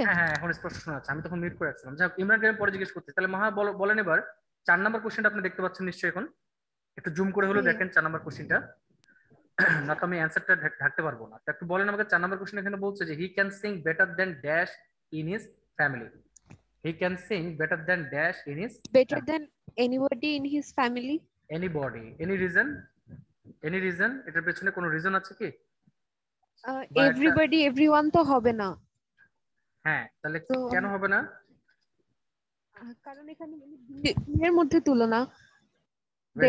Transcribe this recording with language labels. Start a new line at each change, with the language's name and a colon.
Bangla: হ্যাঁ হ্যাঁ, এখন স্পষ্ট শোনা যাচ্ছে, আমি তখন মিউট করে রাখছিলাম। যাই হোক, ইমরানকে আমি পরে জিজ্ঞেস করছি। তাহলে মাহা বলেন এবার 4 নম্বর কোশ্চেনটা আপনি দেখতে পাচ্ছেন নিশ্চয়ই এখন। একটু জুম করে জি হলেও ভাইয়া। দেখেন 4 নম্বর কোশ্চেনটা। না তো আমি অ্যান্সারটা ঢাকতে পারবো না। তো একটু বলেন আমাকে, 4 নম্বর কোশ্চেন এখানে বলছে যে
English: He can sing better than dash in his family. He can sing better than dash in his Better than anybody in his family. Anybody, any reason, any reason,
Bangla: এটার পেছনে কোনো রিজন আছে কি, বা একটা। Everybody, everyone তো হবে না। হ্যাঁ, তাহলে তো কেন হবে না? কারণ এখানে দুইয়ের মধ্যে তুলনা ভেরি